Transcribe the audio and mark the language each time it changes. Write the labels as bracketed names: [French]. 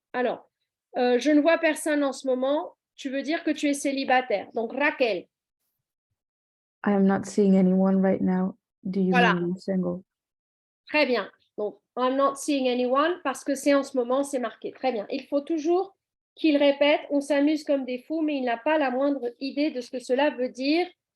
[French] Alors, je ne vois personne en ce moment. Tu veux dire que tu es célibataire. Donc, Raquel. [English] I am not seeing anyone right now. Do you [French] Voilà. [English] mean single? [French] Très bien. Donc, [English] I'm not seeing anyone [French] parce que c'est en ce moment, c'est marqué. Très bien. Il faut toujours qu'il répète. On s'amuse comme des fous, mais il n'a pas la moindre idée de ce que cela veut dire.